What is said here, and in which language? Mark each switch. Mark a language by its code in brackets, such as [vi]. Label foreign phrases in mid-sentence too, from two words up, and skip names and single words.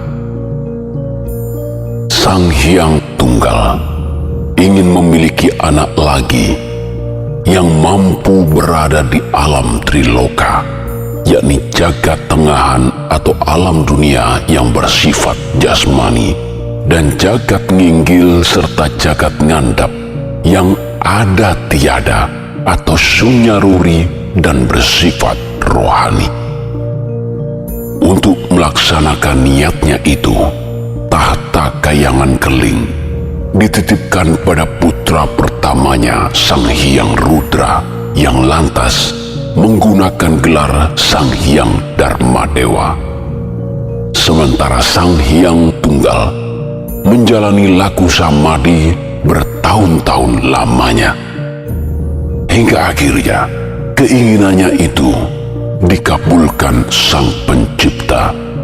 [id] Sang Hyang Tunggal ingin memiliki anak lagi yang mampu berada di alam Triloka, yakni jagat tengahan atau alam dunia yang bersifat jasmani, dan jagat nginggil serta jagat ngandap yang ada tiada atau sunyaruri dan bersifat rohani. Untuk melaksanakan niatnya itu, tahta Kayangan Keling dititipkan pada putra pertamanya Sang Hyang Rudra, yang lantas menggunakan gelar Sang Hyang Darmadewa. Sementara Sang Hyang Tunggal menjalani laku samadhi bertahun-tahun lamanya, hingga akhirnya keinginannya itu dikabulkan Sang Pencipta.